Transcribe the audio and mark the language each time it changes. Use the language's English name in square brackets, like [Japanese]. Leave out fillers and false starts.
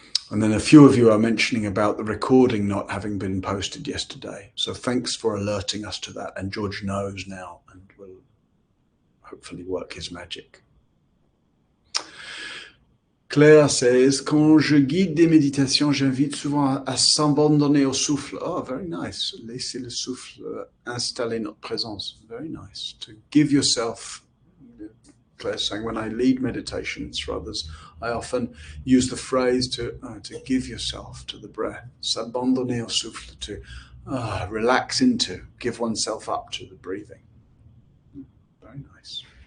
[English] And then a few of you are mentioning about the recording not having been posted yesterday. So thanks for alerting us to that. And George knows now and will hopefully work his magic. Claire says, [French] quand je guide des méditations, j'invite souvent à s'abandonner au souffle. [English] Oh, very nice. [French] Laisser le souffle installer notre présence. [English] Very nice. To give yourself, Claire's saying, when I lead meditations for others, I often use the phrase to give yourself to the breath. [French] S'abandonner au souffle, [English] to relax into, give oneself up to the breathing. Very nice.